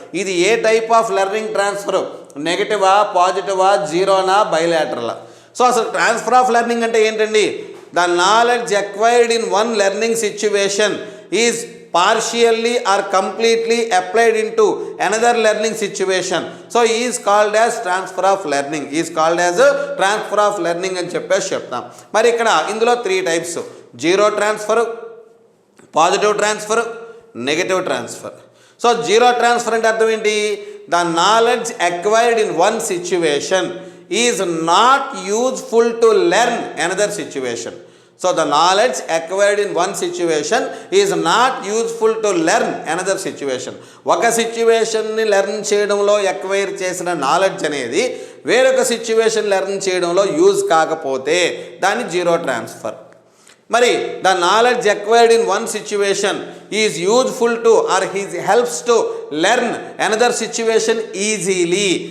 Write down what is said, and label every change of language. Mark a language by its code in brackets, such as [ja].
[te] ఇది ఏ type of learning transfer? నెగటివా, పాజిటివా, జీరోనా, బైలాటరలా? [en] so అసలు transfer of learning [te] అంటే ఏంటండి? [en] The knowledge acquired in one learning situation is partially or completely applied into another learning situation. So is called as transfer of learning. Is called as a transfer of learning [te] అని చెప్పేసి చెప్తాం. మరి ఇక్కడ ఇందులో [en] 3 types: zero transfer, positive transfer, negative transfer. So zero transfer [te] అంటే అర్థం ఏంటి? [en] The knowledge acquired in one situation is not useful to learn another situation. So the knowledge acquired in one situation is not useful to learn another situation. [te] ఒక సిచ్యువేషన్ని learn చేయడంలో acquire చేసిన knowledge అనేది వేరొక situation learn చేయడంలో use కాకపోతే దాన్ని zero transfer. [en] మరి the knowledge acquired in one situation is useful to or helps to learn another situation easily.